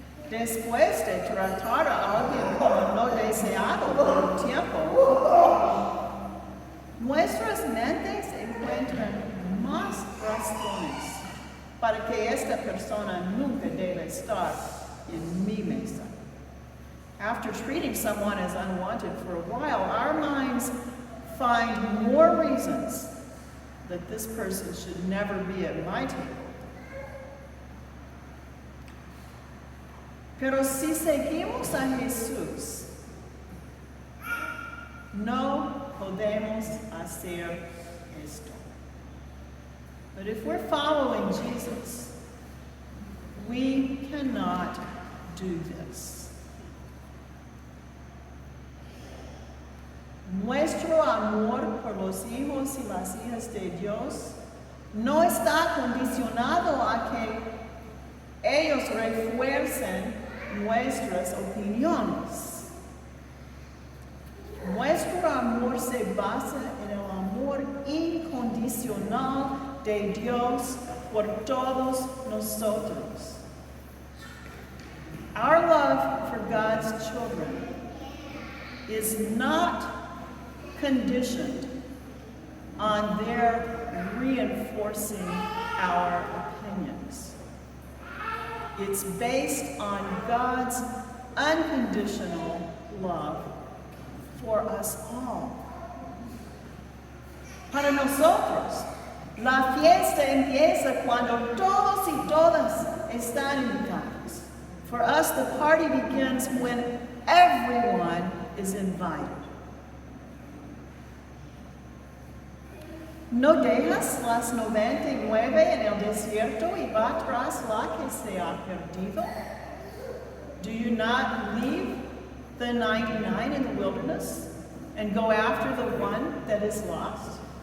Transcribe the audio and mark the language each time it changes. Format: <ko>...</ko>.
<es>Después de tratar a alguien como no deseado por un tiempo, nuestras mentes encuentran más razones para que esta persona nunca debe estar en mi mesa.</es> <en>After treating someone as unwanted for a while, our minds find more reasons that this person should never be at my table.</en> <es>Pero si seguimos a Jesús, no podemos hacer esto.</es> <en>But if we're following Jesus, we cannot do this.</en> <es>Nuestro amor por los hijos y las hijas de Dios no está condicionado a que ellos refuercen nuestras opiniones. Nuestro amor se basa en el amor incondicional de Dios por todos nosotros.</es> <en>Our love for God's children is not conditioned on their reinforcing our opinions. It's based on God's unconditional love for us all.</en> <es>Para nosotros, la fiesta empieza cuando todos y todas están invitados.</es> <en>For us, the party begins when everyone is invited.</en> <es>¿No dejas las 99 en el desierto y va tras la que se ha perdido?</es> <en>Do you not leave the 99 in the wilderness and go after the one that is lost?</en>